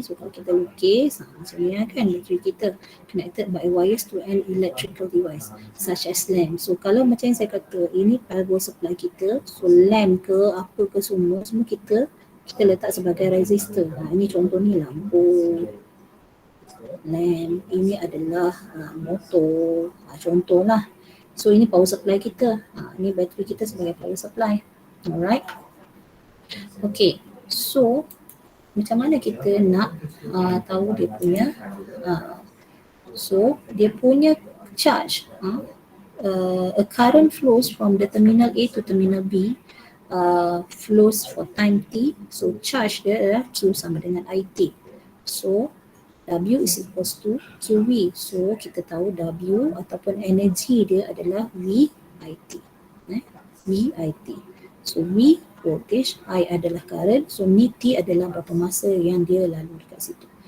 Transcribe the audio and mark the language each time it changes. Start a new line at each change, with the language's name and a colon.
Malay: So kalau kita lukis macam ni kan,
English: battery kita connected by wires to an electrical device such as lamp.
Malay: So kalau macam yang saya kata, ini power supply kita. So lamp ke apa ke semua kita letak sebagai resistor. Ini contoh ni lampu, lamp, ini adalah motor, contohlah. So ini power supply kita. Ini bateri kita sebagai power supply. Alright. Okay. So macam mana kita nak tahu dia punya so dia punya charge.
English: A current flows from the terminal A to terminal B. Flows for time T.
Malay: So charge dia adalah Q sama dengan IT.
English: So W is equals to QV.
Malay: So kita tahu W ataupun energi dia adalah VIT. VIT. So V voltage, I adalah current, so ni T adalah berapa masa yang dia lalu dekat situ.